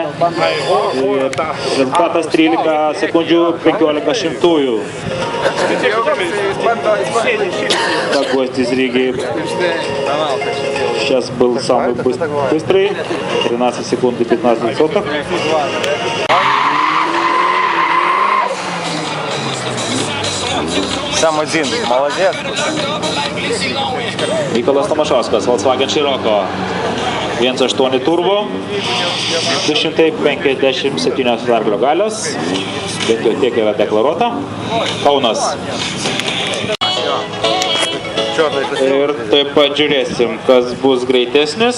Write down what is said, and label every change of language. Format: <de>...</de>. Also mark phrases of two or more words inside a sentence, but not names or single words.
<lt>Rezultatas 13 sekundžių 15 šimtųjų.</lt> <ru>Такой здесь Риги. Сейчас был самый быстрый. 13 секунд и 15 соток. Сам один, молодец.</ru> <lt>Mykolas Tomašauskas, Volkswagen Scirocco. 1.8 turbo. 257 arklio galios. Bent jau tiek yra deklaruota. Kaunas. Ir taip pat žiūrėsim, kas bus greitesnis.</lt>